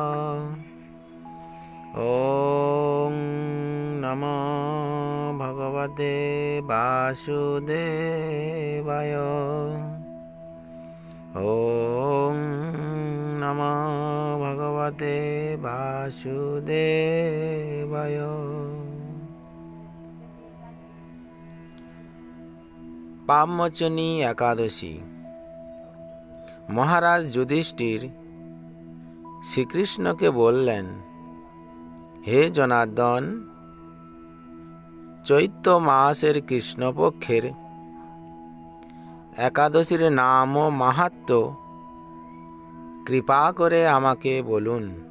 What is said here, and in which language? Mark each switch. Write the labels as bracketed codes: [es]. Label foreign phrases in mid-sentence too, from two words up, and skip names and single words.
[sa] ওং নমো ভগবতে বাসুদেবায়। ওং নমো ভগবতে বাসুদেবায়। [bn] পাপমোচনী একাদশী। মহারাজ যুধিষ্ঠির শ্রীকৃষ্ণকে বললেন, হে জনার্দন, চৈত্র মাসের কৃষ্ণপক্ষের একাদশীর নাম ও মাহাত্ম্য কৃপা করে আমাকে বলুন।